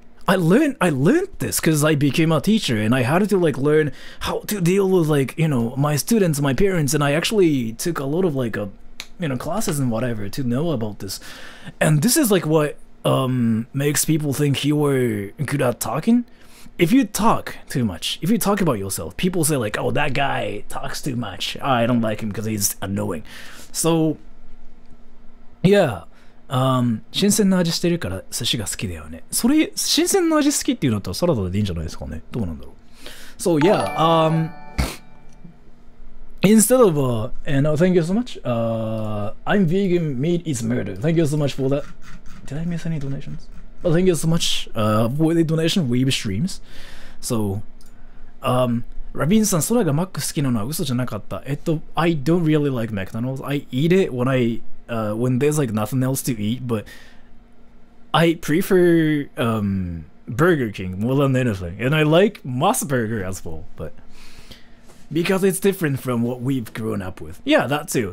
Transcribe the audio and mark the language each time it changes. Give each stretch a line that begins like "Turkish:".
English: I learned this because I became a teacher and I had to like learn how to deal with like, you know, my students, my parents, and I actually took a lot of like classes and whatever to know about this. And this is like what makes people think you were good at talking. If you talk too much, if you talk about yourself, people say like, oh, that guy talks too much. I don't like him because he's annoying. So yeah,
Japanese: 新鮮な味してるから寿司が好きだよね。それ、新鮮な味好きっていうのとサラダでいいんじゃないですかね。どうなんだろう。
English: So yeah, instead of and thank you so much. I'm vegan, meat is murder. Thank you so much for that. Did I miss any donations? Well, thank you so much for the donation. Weeb streams.
Japanese: So, ラビンさん、空がマック好きなのは嘘じゃなかった。
English: I don't really like McDonald's. I eat it when there's like nothing else to eat, but I prefer Burger King more than anything, and I like Moss Burger as well, but because it's different from what we've grown up with. Yeah, that too.